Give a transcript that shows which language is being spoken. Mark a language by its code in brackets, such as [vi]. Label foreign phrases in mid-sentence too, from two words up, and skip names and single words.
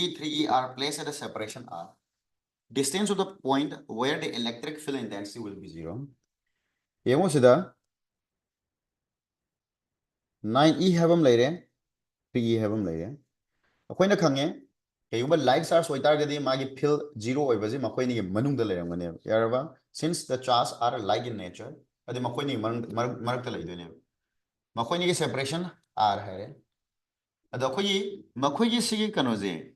[en] 3e are placed at a separation r distance of the point where the electric field intensity will be 0 [mni] ꯌꯦꯡꯉꯣ ꯁꯤꯗ 9e ꯍꯥꯏꯕ ꯑꯃ ꯂꯩꯔꯦ 3e ꯍꯥꯏꯕ ꯑꯃ ꯂꯩꯔꯦ ꯑꯩꯈꯣꯏꯅ ꯈꯪꯉꯦ ꯀꯩꯒꯨꯝꯕ [en] like charge [mni] ꯑꯣꯏꯇꯥꯔꯒꯗꯤ ꯃꯥꯒꯤ ꯐꯤꯜ ꯖꯤꯔꯣ ꯑꯣꯏꯕꯁꯤ ꯃꯈꯣꯏꯅꯤꯒꯤ ꯃꯅꯨꯡꯗ ꯂꯩꯔꯝꯒꯅꯦꯕ ꯌꯥꯔꯕ [en] since the charge are like in nature [mni] ꯑꯗꯨ ꯃꯈꯣꯏꯅꯤꯒꯤ ꯃꯔꯛꯇ ꯂꯩꯗꯣꯏꯅꯦꯕ ꯃꯈꯣꯏꯅꯤꯒꯤ ꯁꯦꯄꯔꯦꯁꯟ ꯑꯥꯔ ꯍꯥꯏꯔꯦ ꯑꯗꯣ ꯃꯈꯣꯏꯒꯤ ꯁꯤꯒꯤ ꯀꯩꯅꯣꯁꯦ